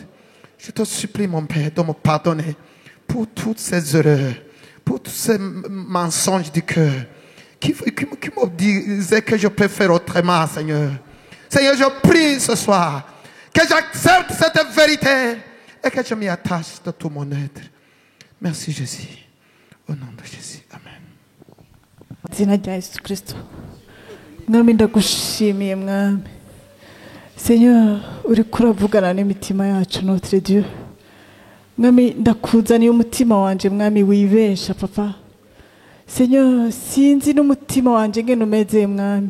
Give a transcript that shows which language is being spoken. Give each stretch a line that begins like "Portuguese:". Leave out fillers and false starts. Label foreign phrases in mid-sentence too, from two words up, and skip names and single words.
French: Je te supplie, mon Père, de me pardonner pour toutes ces erreurs, pour tous ces mensonges du cœur qui me disaient que je peux faire autrement, Seigneur. Seigneur, je prie ce soir que j'accepte cette vérité et que je m'y attache de tout mon être. Merci Jésus. Au nom de Jésus. Amen.
Rundi: Izina rya Yesu Kristo. Mwami ndagushimiye mwami. Seigneur, uriko uravugana n'imitima yacu,
French: notre Dieu.
Rundi: Mwami ndakuzaniye umutima wanje mwami wibesha papa. Seigneur, sinzi n'umutima wanje ngene umeze mwami.